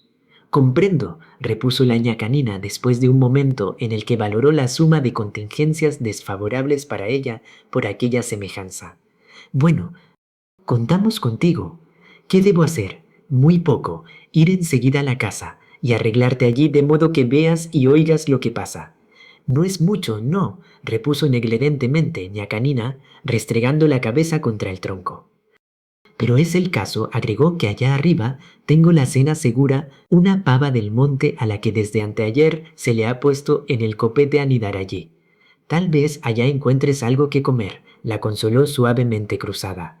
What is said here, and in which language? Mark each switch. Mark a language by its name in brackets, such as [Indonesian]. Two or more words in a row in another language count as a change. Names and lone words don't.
[Spanish] Comprendo, repuso la ñacanina después de un momento en el que valoró la suma de contingencias desfavorables para ella por aquella semejanza. Bueno, contamos contigo. ¿Qué debo hacer? Muy poco, ir enseguida a la casa y arreglarte allí de modo que veas y oigas lo que pasa. No es mucho, no, repuso negledentemente ñacanina, restregando la cabeza contra el tronco. Pero es el caso, agregó, que allá arriba tengo la cena segura, una pava del monte a la que desde anteayer se le ha puesto en el copete anidar allí. Tal vez allá encuentres algo que comer, la consoló suavemente Cruzada.